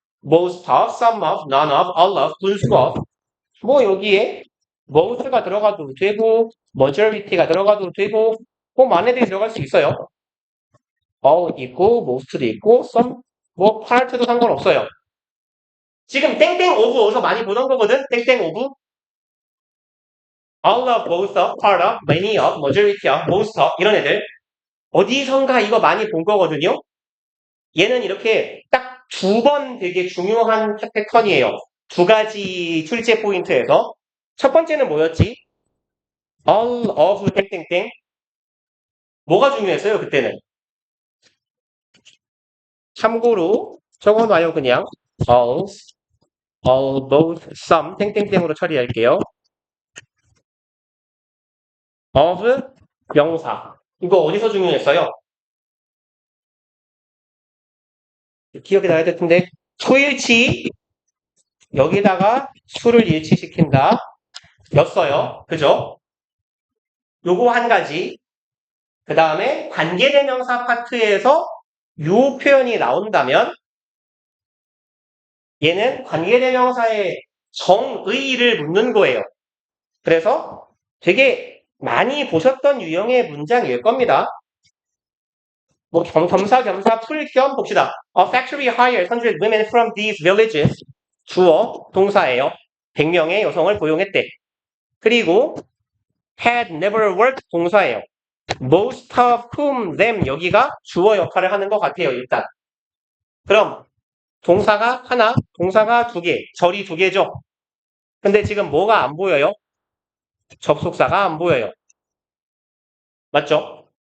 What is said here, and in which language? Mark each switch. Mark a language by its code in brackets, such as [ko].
[ko] most of, some of, none of, all of, 분수 of 여기에 most가 들어가도 되고 majority가 들어가도 되고 많은 애들이 들어갈 수 있어요. all 있고 most도 있고 some part도 상관없어요. 지금 땡땡 of 어디서 많이 보던 거거든. 땡땡 of all of, both of, part of, many of, majority of, most of 이런 애들 어디선가 이거 많이 본 거거든요. 얘는 이렇게 딱 두 번 되게 중요한 패턴이에요. 두 가지 출제 포인트에서 첫 번째는 뭐였지? all of 땡땡땡 뭐가 중요했어요 그때는? 참고로 적어놔요 그냥 all, both, some 땡땡땡으로 처리할게요. of 명사 이거 어디서 중요했어요? 기억이 나야 될 텐데 소일치 여기다가 수를 일치시킨다 였어요. 그죠? 요거 한 가지 그 다음에 관계대명사 파트에서 요 표현이 나온다면 얘는 관계대명사의 정의를 묻는 거예요. 그래서 되게 많이 보셨던 유형의 문장일 겁니다. 겸사겸사 풀겸 봅시다. [en] A factory hired 100 women from these villages. [ko] 주어, 동사예요. 100명의 여성을 고용했대. 그리고 had never worked 동사예요. most of whom, them 여기가 주어 역할을 하는 것 같아요. 일단. 그럼 동사가 하나, 동사가 두 개, 절이 두 개죠. 근데 지금 뭐가 안 보여요? 접속사가 안 보여요. 맞죠?